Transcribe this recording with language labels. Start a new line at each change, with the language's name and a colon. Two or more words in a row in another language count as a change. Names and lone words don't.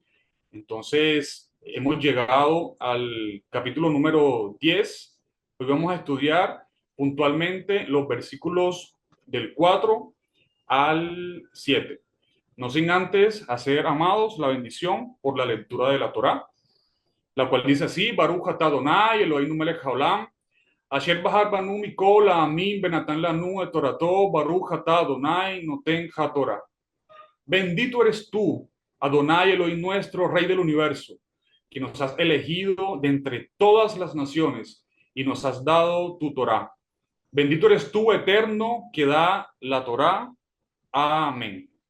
Spanish: Entonces, hemos llegado al capítulo número 10. Hoy vamos a estudiar puntualmente los versículos del 4 al 7. No sin antes hacer, amados, la bendición por la lectura de la Torá, la cual dice así:
Hebrew: ברוך אתה אדוני אלוהינו מלך העולם, אשר בחר בנו מכל העמים ונתן לנו את תורתו, ברוך אתה אדוני נותן התורה.
Spanish: Bendito eres tú, Adonai Elohim nuestro, Rey del universo, que nos has elegido de entre todas las naciones y nos has dado tu Torá. Bendito eres tú, eterno, que da la Torá. Amén.